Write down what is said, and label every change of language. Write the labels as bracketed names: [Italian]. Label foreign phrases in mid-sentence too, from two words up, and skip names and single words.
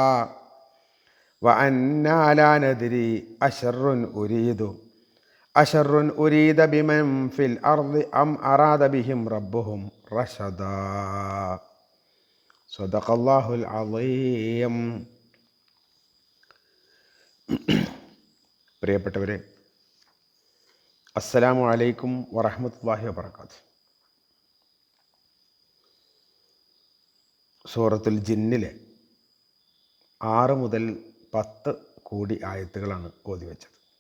[Arabic] وأنا لا ندري أشر أريد بمن في الأرض أم أراد بهم ربهم رشدا. صدق الله العظيم. [Malayalam] പ്രിയപ്പെട്ടവരെ, [Arabic] السلام عليكم ورحمة الله وبركاته. [Malayalam] സൂറത്തുൽ ജിന്നിലെ 6 മുതൽ 10 കൂടി ആയത്തുകളാണ് ഓതി വെച്ചത്.